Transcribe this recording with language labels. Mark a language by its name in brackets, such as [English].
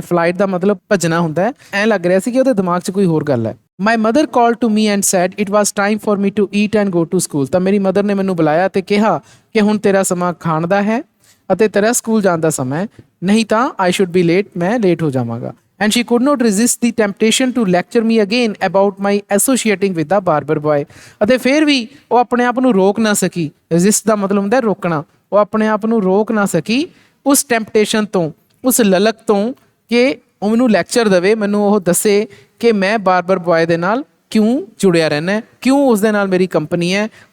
[Punjabi] Flight ਦਾ ਮਤਲਬ ਭੱਜਣਾ ਹੁੰਦਾ ਹੈ। ਐਂ ਲੱਗ ਰਿਹਾ ਸੀ ਕਿ ਉਹਦੇ ਦਿਮਾਗ 'ਚ ਕੋਈ ਹੋਰ ਗੱਲ ਹੈ। [English] My mother call to me and said it was time for me to eat and go to school. [Punjabi] ਤਾਂ ਮੇਰੀ ਮਦਰ ਨੇ ਮੈਨੂੰ ਬੁਲਾਇਆ ਤੇ ਕਿਹਾ ਕਿ ਹੁਣ ਤੇਰਾ ਸਮਾਂ ਖਾਣ ਦਾ ਹੈ ਅਤੇ ਤੇਰਾ ਸਕੂਲ ਜਾਣ ਦਾ ਸਮਾਂ ਹੈ, ਨਹੀਂ ਤਾਂ [English] I should be late, [Punjabi] ਮੈਂ ਲੇਟ ਹੋ ਜਾਵਾਂਗਾ। [English] And she could not resist the temptation to lecture me again about my associating with the barber boy। [Punjabi] ਅਤੇ ਫਿਰ ਵੀ ਉਹ ਆਪਣੇ ਆਪ ਨੂੰ ਰੋਕ ਨਾ ਸਕੀ। resist ਦਾ ਮਤਲਬ ਹੁੰਦਾ ਰੋਕਣਾ। ਉਹ ਆਪਣੇ ਆਪ ਨੂੰ ਰੋਕ ਨਾ ਸਕੀ ਉਸ ਟੈਂਪਟੇਸ਼ਨ ਤੋਂ, ਉਸ ਲਲਕ ਤੋਂ ਕਿ ਉਹ ਮੈਨੂੰ ਲੈਕਚਰ ਦੇਵੇ, ਮੈਨੂੰ ਉਹ ਦੱਸੇ ਕਿ ਮੈਂ ਬਾਰਬਰ ਬॉय ਦੇ ਨਾਲ ਕਿਉਂ ਜੁੜਿਆ ਰਹਿਣਾ, ਕਿਉਂ ਉਸ ਦੇ ਨਾਲ ਮੇਰੀ ਕੰਪਨੀ ਹੈ।